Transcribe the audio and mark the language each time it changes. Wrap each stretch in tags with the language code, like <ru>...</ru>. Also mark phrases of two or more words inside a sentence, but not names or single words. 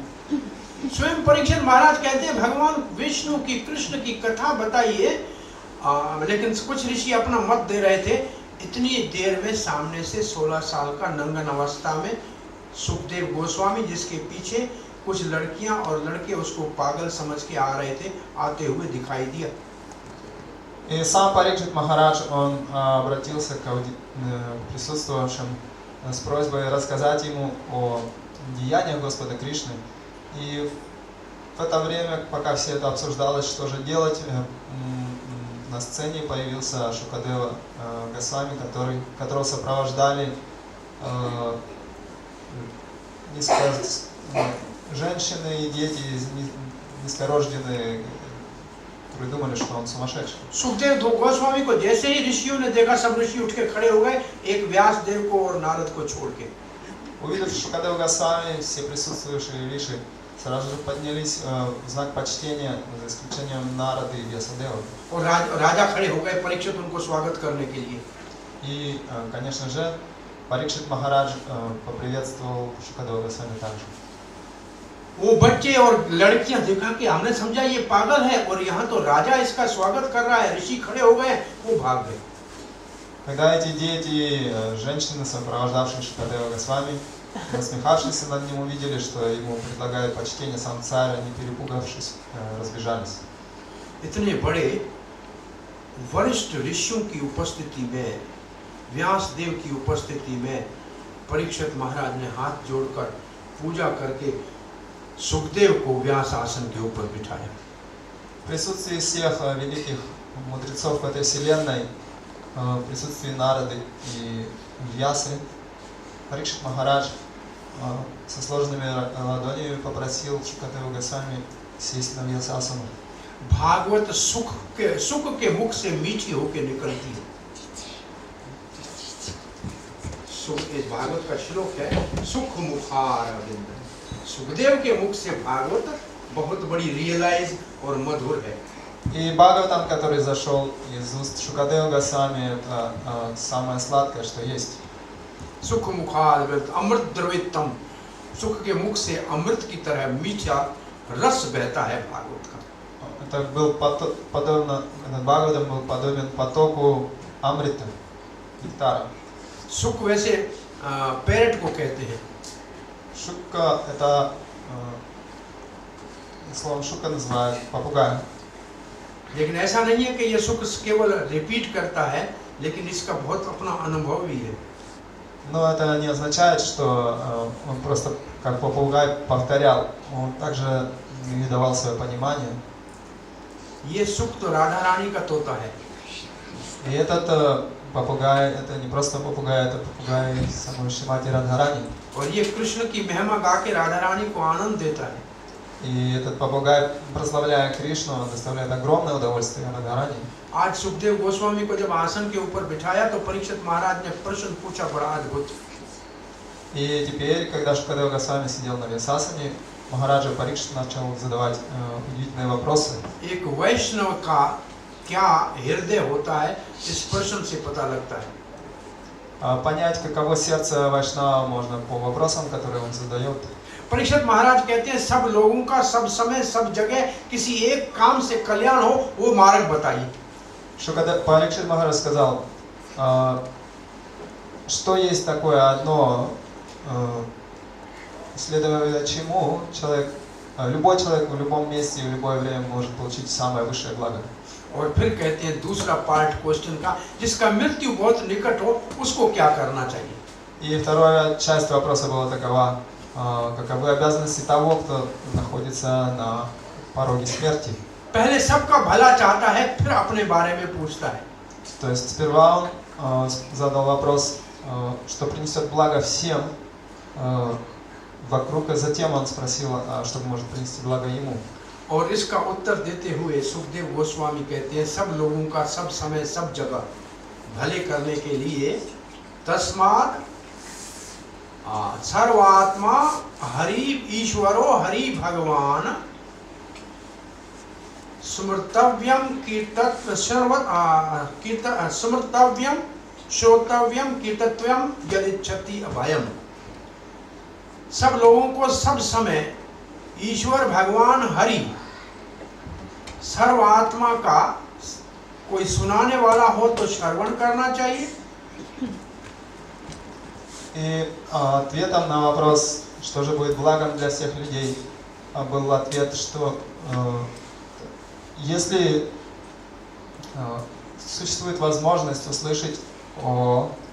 <hi>स्वयं परीक्षित महाराज कहते हैं, भगवान विष्णु की कृष्ण की कथा बताइए, लेकिन कुछ ऋषि अपना मत दे रहे थे। इतनी देर में सामने से 16 साल का नंगन अवस्था में सुखदेव गोस्वामी, जिसके पीछे कुछ लड़कियां और लड़के उसको पागल समझ के आ रहे थे, आते हुए दिखाई दिया।</hi> <ru>И сам Парикшит Махарадж, он обратился к присутствовавшим с просьбой рассказать ему о деяниях Господа Кришны. И в это время, пока все это обсуждалось, что же делать, на сцене появился Шукадева Госвами, которого сопровождали женщины и дети низкорожденные, которые думали, что он сумасшедший.</ru> <hi>सुखदेव गोस्वामी को जैसे ही ऋषियों ने देखा, सब ऋषि उठ के खड़े हो गए, एक व्यास देव को और नारद को छोड़ के।</hi> <ru>Увидев Шукадева Госвами, все присутствующие риши сразу же поднялись в знак почтения, за исключением Нарады и Вьясадева.</ru> <hi>और राजा खड़े हो गए, परीक्षित उनको स्वागत करने के लिए।</hi> <ru>И, конечно же, Парикшит Махарадж поприветствовал Шукадева Госвами также.</ru> <hi>वो बच्चे और लड़कियां देखा कि हमने समझा ये पागल है, और यहाँ तो राजा इसका स्वागत कर रहा है, ऋषि खड़े हो गए, वो भाग गए।</hi> <ru>Когда эти дети, женщины, сопровождавшие Шукадева Госвами, насмехавшись над ним, увидели, что ему предлагают почтение сам царь, они, перепугавшись, разбежались.</ru> <hi>इतने बड़े वरिष्ठ ऋषियों की उपस्थिति में, व्यास देव की उपस्थिति में, परीक्षित महाराज ने हाथ जोड़कर पूजा करके सुखदेव को व्यास आसन के ऊपर बिठाया।</hi> <ru>В присутствии всех великих мудрецов этой вселенной, в присутствии Нарады и Вьясы, Парикшит Махарадж со сложными ладонями попросил Шукадева Госвами сесть на Вьясасану.</ru> <hi>भागवत सुख के मुख से मीठी होके निकलती है। इस भागवत का श्लोक है,</hi> <sa>सुख मुखार अरविंद।</sa> <hi>सुखदेव के मुख से भागवत बहुत बड़ी रियलाइज और मधुर है।</hi> <ru>И Бхагаватам, который зашел из уст Шукадева Госвами, это самое сладкое, что есть.</ru> <sa>सुख मुखार अमृत द्रवितम,</sa> <hi>सुख के मुख से अमृत की तरह मीठा रस बहता है भागवत का।</hi> <ru>Это был подобно, этот Бхагаватам был подобен потоку Амрита, нектара.</ru> <hi>सुख वैसे पैरट को कहते हैं।</hi> <ru>Шукка это словом шукка называют попугая.</ru> <hi>लेकिन ऐसा नहीं है कि ये सुख केवल रिपीट करता है, लेकिन इसका बहुत अपना अनुभव भी है।</hi> <ru>Но это не означает, что он просто как попугай повторял. Он также давал свое понимание.</ru> <hi>ये सुख तो राधा रानी का तोता है।</hi> <ru>И этот попугай, это не просто попугай, это попугай самой Шримати Радхарани.</ru> <hi>और ये कृष्ण की महिमा गा के राधा रानी को आनंद देता है।</hi> <ru>И этот попугай, прославляя Кришну, он доставляет огромное удовольствие Радхарани.</ru> <hi>आज सुखदेव गोस्वामी को जब आसन के ऊपर बिठाया तो परीक्षित महाराज ने प्रश्न पूछा बड़ा अद्भुत।</hi> <ru>И теперь, когда Шукадева Госвами сидел на Вьясасане, Махараджа Парикшит начал задавать удивительные вопросы.</ru> <hi>एक वैष्णव का क्या हृदय होता है, इस प्रश्न से पता लगता है।</hi> <ru>Понять, каково сердце Вайшнава, можно по вопросам, которые он задает.</ru> <hi>परीक्षित महाराज कहते हैं सब लोगों का सब समय सब जगह किसी एक काम से कल्याण हो, वो मार्ग बताइए।</hi> <ru>Парикшит Махарадж сказал, что есть такое одно, следуя чему человек, любой человек в любом месте и в любое время может получить самое высшее благо.</ru> <hi>और फिर कहते हैं दूसरा</hi> <en>part question</en> <hi>का, जिसका मृत्यु बहुत निकट हो, उसको क्या करना चाहिए।</hi> <ru>И вторая часть вопроса была такова, каковы обязанности того, кто находится на пороге смерти.</ru> <hi>पहले सबका भला चाहता है, फिर अपने बारे में पूछता है।</hi> <ru>То есть сперва он задал вопрос, что принесет благо всем вокруг, и затем он спросил, что может принести благо ему.</ru> <hi>और इसका उत्तर देते हुए सुखदेव गोस्वामी कहते हैं सब लोगों का सब समय सब जगह भले करने के लिए</hi> <sa>तस्मात् सर्वात्मा हरि ईश्वरो हरि भगवान स्मृतव्यम कीर्तत्व स्मृतव्यम श्रोतव्यम कीर्तव्यम यदिच्छति अभयम।</sa> <hi>सब लोगों को सब समय ईश्वर भगवान हरि सर्वात्मा का कोई सुनाने वाला हो तो श्रवण करना चाहिए।</hi> <ru>И ответом на вопрос, что же будет благом для всех людей, был ответ, что если существует возможность услышать о</ru>